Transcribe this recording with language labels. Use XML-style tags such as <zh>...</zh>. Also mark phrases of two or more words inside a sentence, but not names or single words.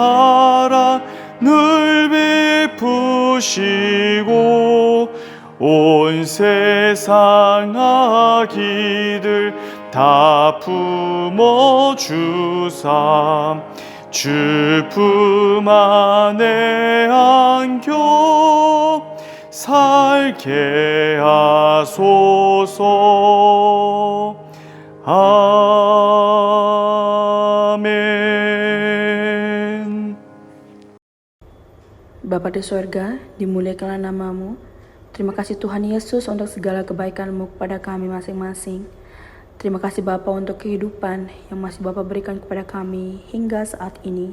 <ko>사랑을 베푸시고 온 세상 아기들 다 품어주사 주 품 안에 안겨 살게 하소서.</ko> <id>Amin. Bapa di sorga, dimuliakanlah namamu. Terima kasih Tuhan Yesus untuk segala kebaikan-Mu kepada kami masing-masing. Terima kasih Bapa untuk kehidupan yang masih Bapa berikan kepada kami hingga saat ini.</id>